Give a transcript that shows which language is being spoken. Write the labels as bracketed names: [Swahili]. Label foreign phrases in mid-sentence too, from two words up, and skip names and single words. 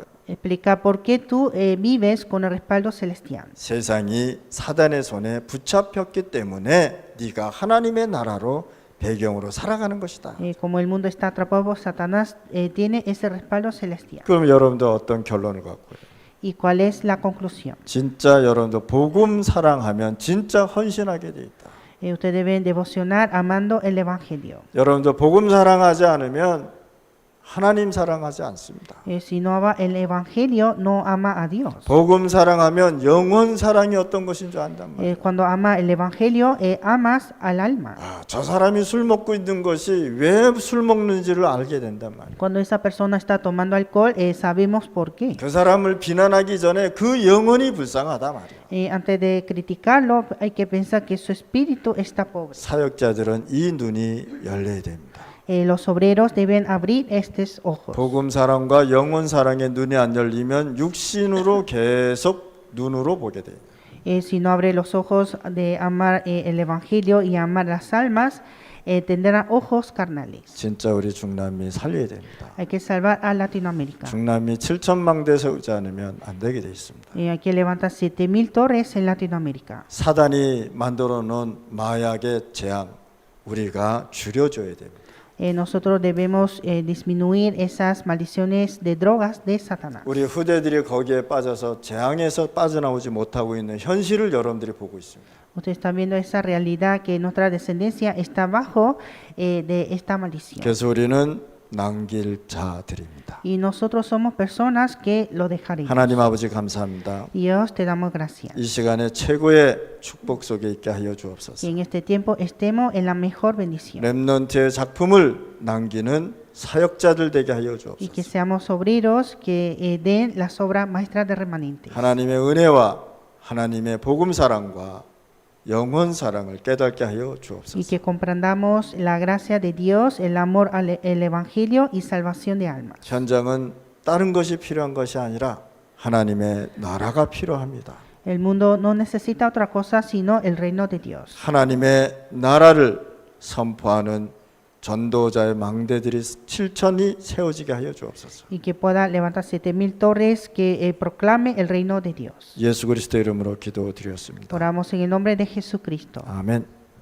[Spanish] Explica por qué tú vives con el respaldo celestial. [Korean] 세상이 사단의 손에 붙잡혔기 때문에 네가 하나님의 나라로 배경으로 살아가는 것이다. [Spanish] Como el mundo está atrapado por Satanás, tiene ese respaldo celestial. [Korean] 그럼 여러분들 어떤 결론을 갖고요? [Spanish] ¿Y cuál es la conclusión? [Korean] 진짜 여러분들 복음 사랑하면 진짜 헌신하게 돼 있다. [Spanish] Ustedes deben devocionar amando el evangelio. [Korean] 여러분들 복음 사랑하지 않으면 하나님 사랑하지 않습니다. [Spanish] Si no ama el Evangelio, no ama a Dios. [Korean] 복음 사랑하면 영혼 사랑이 어떤 것인 줄 안단 말이에요. [Spanish] Cuando ama el Evangelio, amas al alma. [Korean] 저 사람이 술 먹고 있는 것이 왜 술 먹는지를 알게 된단 말이에요. [Spanish] Cuando esa persona está tomando alcohol, sabemos por qué. [Korean] 그 사람을 비난하기 전에 그 영혼이 불쌍하다 말이에요. [Spanish] Antes de criticarlo, hay que pensar que su espíritu está pobre. [Korean] 사역자들은 이 눈이 열려야 됩니다. [Spanish] Los obreros deben abrir estos ojos. [Korean] 복음 사랑과 영혼 사랑의 눈이 안 열리면 육신으로 계속 눈으로 보게 돼요. [Spanish] Si no abre los ojos de amar el Evangelio y amar las almas, tendrán ojos carnales. [Korean] 진짜 우리 중남미 살려야 됩니다. [Spanish] Hay que salvar a Latinoamérica. [Korean] 중남미 7천망 대 세우지 않으면 안 되게 돼 있습니다. [Spanish] Hay que levantar 7,000 torres en Latinoamérica. [Korean] 사단이 만들어 놓은 마약의 재앙 우리가 줄여줘야 됩니다. [Spanish] Nosotros debemos disminuir esas maldiciones de drogas de Satanás. [Korean] 우리 후대들이 거기에 빠져서 재앙에서 빠져나오지 못하고 있는 현실을 여러분들이 보고 있습니다. [Spanish] Usted está viendo esa realidad que nuestra descendencia está bajo de esta maldición. [Korean] 그래서 우리는 남길 자들입니다. [Spanish] Y nosotros somos personas que lo dejaremos. [Korean] 하나님 아버지 감사합니다. [Spanish] Dios, te damos gracias. [Korean] 이 시간에 최고의 축복 속에 있게 하여 [Spanish] Y [Korean] 주옵소서. [Spanish] en este tiempo estemos en la mejor bendición. [Korean] 렘넌트의 작품을 남기는 사역자들 되게 하여 [Spanish] Y que [Korean] 주옵소서. [Spanish] seamos obreros que den las obras maestras de remanentes. [Korean] 하나님의 은혜와 하나님의 복음 사랑과 영혼 사랑을 깨닫게 하여 [Spanish] Y [Korean] 주옵소서. [Spanish] que comprendamos la gracia de Dios, el amor al el Evangelio y salvación de almas. [Korean] 현장은 다른 것이 필요한 것이 아니라 하나님의 나라가 필요합니다. [Spanish] El mundo no necesita otra cosa sino el reino de Dios. [Korean] 하나님의 나라를 선포하는 전도자의 망대들이 7천이 세워지게 하여 주옵소서. [Spanish] Y que pueda levantar 7,000 torres que proclame el reino de Dios. [Korean] 예수 그리스도 이름으로 기도드렸습니다. [Spanish] Oramos en el nombre de Jesucristo. [Korean] 아멘.